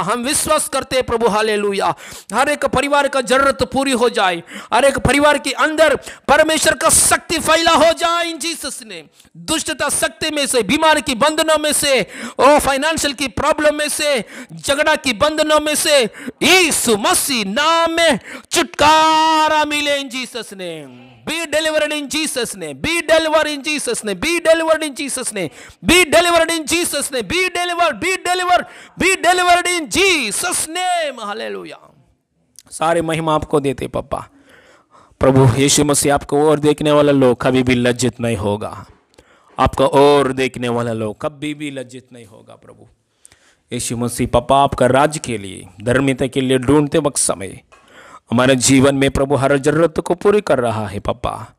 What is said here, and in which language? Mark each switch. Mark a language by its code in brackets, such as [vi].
[hi] हम विश्वास करते हैं प्रभु हालेलुया, हर एक परिवार का जरूरत पूरी हो जाए, हर एक परिवार के अंदर परमेश्वर का शक्ति फैला हो जाए [en] In Jesus' name. [hi] दुष्टता शक्ति में से, बीमारी की बंधनों में से, और फाइनेंशियल की प्रॉब्लम में से, झगड़ा की बंधनों में से यीशु मसीह नाम में छुटकारा मिले [en] In Jesus' name. Be delivered in Jesus' name. Be delivered in Jesus' name. Be delivered in Jesus' name. Be delivered in Jesus' name. Be delivered. Be delivered. Be delivered in Jesus' name. Hallelujah. [hi] सारे महिमा आपको देते पापा। प्रभु यीशु मसीह, आपको और देखने वाला लोग कभी भी लज्जित नहीं होगा। आपका और देखने वाला लोग कभी भी लज्जित नहीं होगा प्रभु यीशु मसीह। पापा आपका राज्य के लिए, धर्मीयता के लिए ढूंढते वक्त समय हमारे जीवन में प्रभु हर जरूरत को पूरी कर रहा है पापा।